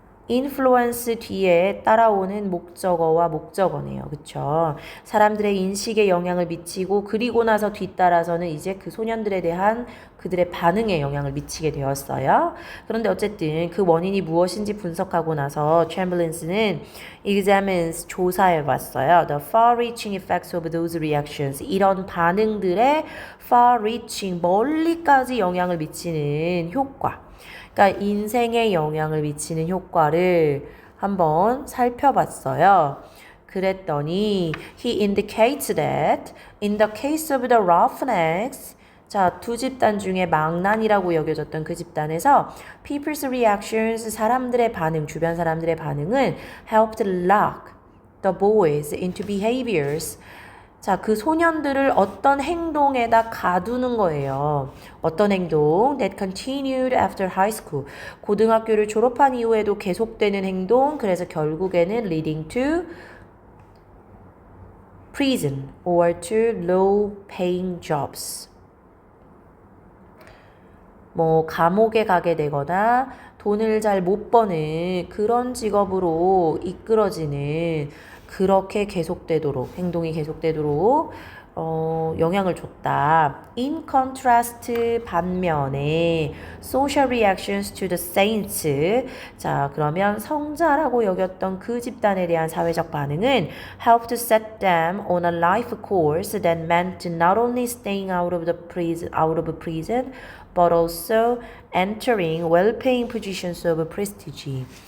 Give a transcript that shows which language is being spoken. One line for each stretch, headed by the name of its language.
Korean: influence 뒤에 따라오는 목적어와 목적어네요. 그쵸? 사람들의 인식에 영향을 미치고 그리고 나서 뒤따라서는 이제 그 소년들에 대한 그들의 반응에 영향을 미치게 되었어요. 그런데 어쨌든 그 원인이 무엇인지 분석하고 나서 챔버린스는 examines 조사해 봤어요.
English: The far-reaching effects of those reactions.
Korean: 이런 반응들의 far-reaching 멀리까지 영향을 미치는 효과. 그러니까 인생에 영향을 미치는 효과를 한번 살펴봤어요. 그랬더니
English: he indicates that in the case of the Roughnecks
Korean: 자, 두 집단 중에 망난이라고 여겨졌던 그 집단에서
English: people's reactions
Korean: 사람들의 반응, 주변 사람들의 반응은
English: helped lock the boys into behaviors
Korean: 자, 그 소년들을 어떤 행동에다 가두는 거예요. 어떤 행동?
English: That continued after high school.
Korean: 고등학교를 졸업한 이후에도 계속되는 행동. 그래서 결국에는
English: leading to prison or to low paying jobs.
Korean: 뭐 감옥에 가게 되거나 돈을 잘 못 버는 그런 직업으로 이끌어지는 그렇게 계속되도록 행동이 계속되도록 영향을 줬다.
English: In contrast
Korean: 반면에
English: social reactions to the saints
Korean: 자 그러면 성자라고 여겼던 그 집단에 대한 사회적 반응은
English: helped set them on a life course that meant not only staying out of prison but also entering well-paying positions of prestige.